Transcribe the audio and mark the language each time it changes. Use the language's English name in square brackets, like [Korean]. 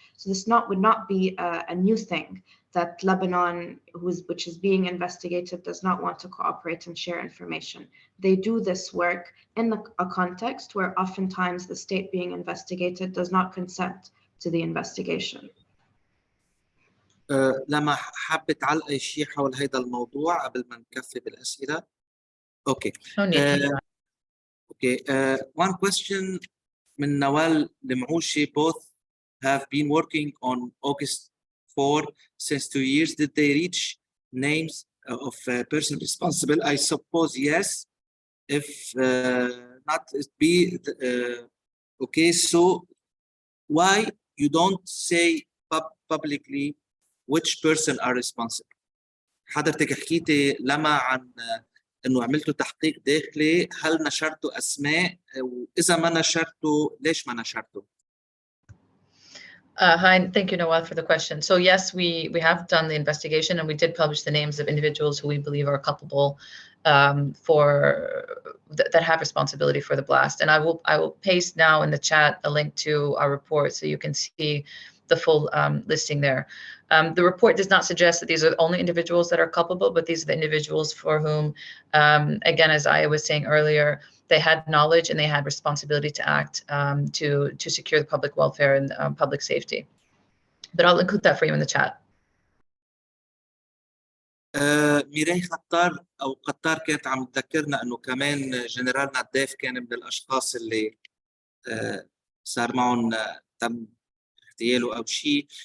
[English] So this would not be a new thing, that Lebanon, which is being investigated, does not want to cooperate and share information. They do this work in a context where oftentimes the state being investigated does not consent to the investigation. [Arabic] لما حابة تعلقي شيء حول هذا الموضوع قبل ما نكفي بالأسئلة؟ [English] Okay. Okay. One question من نوال المعوشي. Both have been working on August 4 since 2 years. Did they reach names of person responsible? I suppose yes. If not, it be okay. So why you don't say publicly which person are responsible? [Arabic] حضرتك حكيتي لما عن انه عملتوا تحقيق داخلي، هل نشرتوا اسماء؟ واذا ما نشرتوا ليش ما نشرتوا؟ [English] Hi, thank you, Nawal, for the question. So yes, we have done the investigation, and we did publish the names of individuals who we believe are culpable that have responsibility for the blast. And I will paste now in the chat a link to our report so you can see the full listing there. The report does not suggest that these are the only individuals that are culpable, but these are the individuals for whom, again, as I was saying earlier, they had knowledge and they had responsibility to act to secure the public welfare and public safety. But I'll include that for you in the chat. [Arabic] ميراي قطار كانت عم تذكرنا انه كمان جنرال ناداف كان من الاشخاص اللي صار معهم تم اغتياله او شيء.